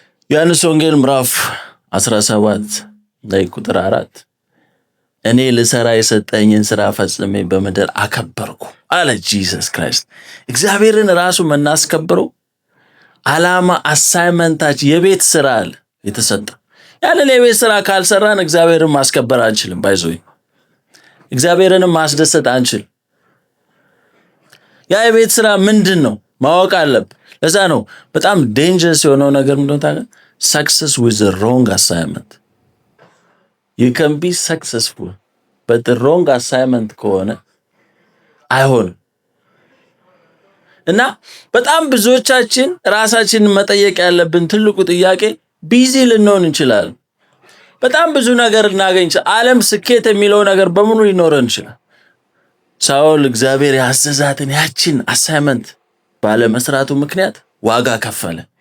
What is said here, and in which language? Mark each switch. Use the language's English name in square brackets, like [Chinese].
[Amharic] ዮሐንስ ወንጌል ምዕራፍ 17 ላይ ቁጥር 4 እኔ ልሰራ የሰጠኝን ስራ ፈጽሜ በምድር አከበርኩ አለ ጂሰስ ክራይስት። እግዚአብሔርን ራሱ የምናስከብረው ዓላማ አሳይመንታችን የቤት ስራ አለ የተሰጠ። ያንን የቤት ስራ ካልሰራን እግዚአብሔርን ማስከበር አንችልም። ባይዞይ እግዚአብሔርንም ማስደሰት አንችልም። ያ የቤት ስራ ምንድን ነው ማወቅ አለብን። ለዛ ነው በጣም ዴንጀረስ የሆነው ነገር ምንድነው ታውቃለህ? [English] success with the wrong assignment. You can be successful but the wrong assignment [Amharic] ከሆነ አይሆንም። እና በጣም ብዙዎቻችን ራሳችንን መጠየቅ ያለብን ትልቁ ጥያቄ ቢዚ ልንሆን እንችላለን። በጣም ብዙ ነገር እናገኝ እንችላለን። ዓለም ስኬት የሚለው ነገር በሙሉ ሊኖረን ይችላል። ሳኦል እግዚአብሔር ያዘዛትን ያችን አሳይመንት ባለመስራቱ ምክንያት ዋጋ ከፈለ።